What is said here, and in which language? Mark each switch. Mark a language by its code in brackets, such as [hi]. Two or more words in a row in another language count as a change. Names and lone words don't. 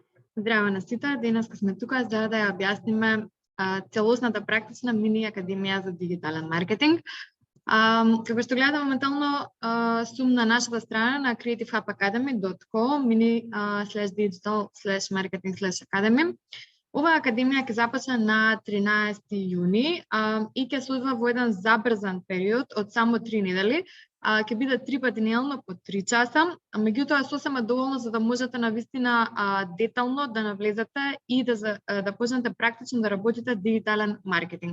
[mk] Здраво на сите, денеска сме тука за да ја објасниме целосната практична мини академија за дигитален маркетинг. Како што гледате моментално сум на нашата страна на creativehubacademy.com mini/digital/marketing/academy. Оваа академија ќе започне на 13 јуни и ќе се одвива во еден забрзан период од само 3 недели. Ќе биде 3 пати неделно по 3 часа, меѓутоа сосема доволно за да можете навистина детално да навлезете и да почнете практично да работите дигитален маркетинг.